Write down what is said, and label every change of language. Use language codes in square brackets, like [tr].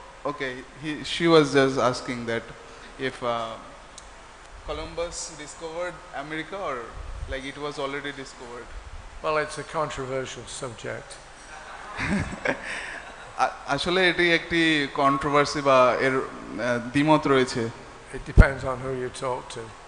[en] Okay, she was just asking that if Columbus discovered America or like it was already discovered. Well, it's a controversial subject. [bn] আসলে এটি একটি controversy বা এর দ্বিমত রয়েছে। [en] It depends on who you talk to.